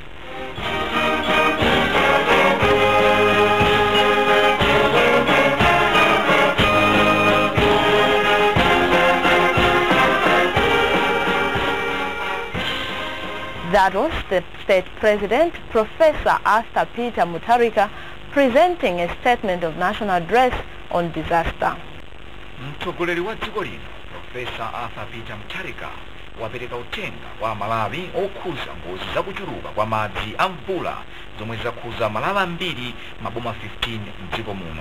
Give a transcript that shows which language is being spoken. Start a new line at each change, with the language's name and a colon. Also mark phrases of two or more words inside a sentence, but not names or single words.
English: That was the State President, Professor Arthur Peter Mutharika, presenting a statement of national address on disaster.
Nyanja: Mtsogoleri wa dziko lino, Professor Arthur Peter Mutharika, wapereka utenga wa Malawi okhuza ngozi zakuchuluka kwa madzi a mvula zomwe zakhuza Malawi ambiri maboma 15 mdziko muno.